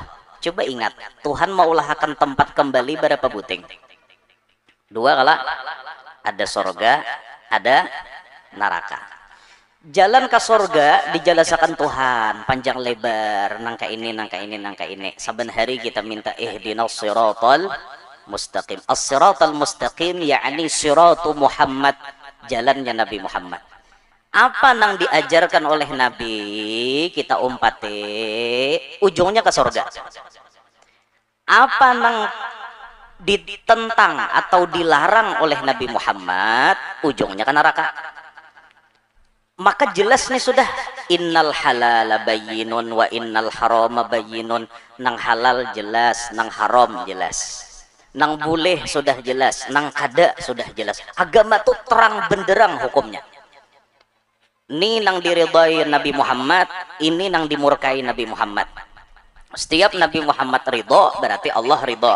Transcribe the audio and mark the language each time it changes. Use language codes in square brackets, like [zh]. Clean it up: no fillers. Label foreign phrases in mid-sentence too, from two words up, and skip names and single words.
[bjn] Coba ingat, Tuhan mau ulahakan tempat kembali berapa buting? Dua kala, ada sorga, ada neraka. Jalan ke sorga dijelasakan Tuhan panjang lebar, nangka ini, nangka ini, nangka ini. Saban hari kita minta [ar] اهدنا الصراط المستقيم. الصراط المستقيم [bjn] yakni [ar] صراط محمد, [bjn] jalannya Nabi Muhammad. Apa nang diajarkan oleh Nabi kita umpati ujungnya ke sorga. Apa nang ditentang atau dilarang oleh Nabi Muhammad ujungnya ke neraka. Maka jelas nih sudah, [ar] إن الحلال بين وإن الحرام بين. [bjn] Nang halal jelas, nang haram jelas, nang boleh sudah jelas, nang kada sudah jelas. Agama tuh terang benderang hukumnya. Ini nang diridai Nabi Muhammad, ini nang dimurkai Nabi Muhammad. Setiap Nabi Muhammad ridho berarti Allah ridho.